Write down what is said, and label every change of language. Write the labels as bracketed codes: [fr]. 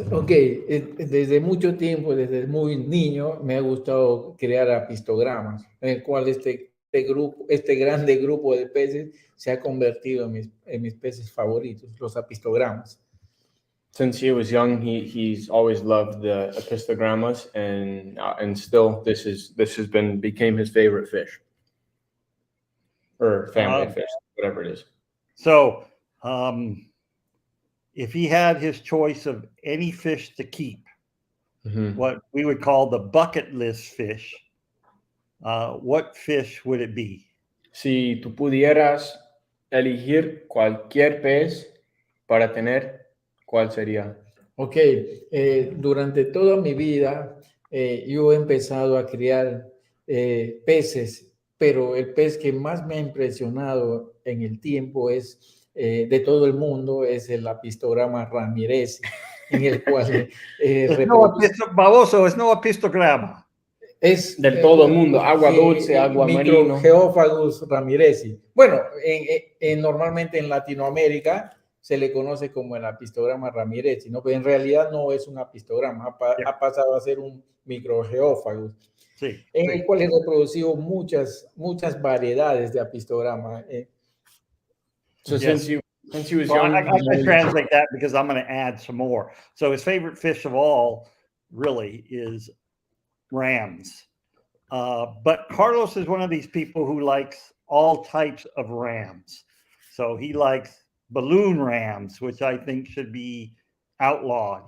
[es] Ok, desde mucho tiempo, desde muy niño, me ha gustado crear apistogramas, en el cual este grande grupo de peces se ha convertido en mis peces favoritos, los apistogramas. [en] Since he was young, he's always loved the apistogrammas, and still became his favorite fish, or family fish, whatever it is. So, if he had his choice of any fish to keep, what we would call the bucket list fish, what fish would it be? [es] Si tú pudieras elegir cualquier pez para tener, ¿cuál sería? Ok, durante toda mi vida yo he empezado a criar peces, pero el pez que más me ha impresionado en el tiempo es de todo el mundo es el apistograma ramirez, en el cual baboso, es no apistograma. Es de todo el mundo, agua dulce, agua marino. Microgeophagus ramirezi. Bueno, normalmente en Latinoamérica se le conoce como el apistograma ramirezi, ¿no? Pero en realidad no es un apistograma, ha pasado a ser un microgeófagus, en el cual he reproducido muchas variedades de apistograma. [en] So since he was young, I translate that because I'm going to add some more. So his favorite fish of all really is rams. But Carlos is one of these people who likes all types of rams. So he likes balloon rams, which I think should be outlawed.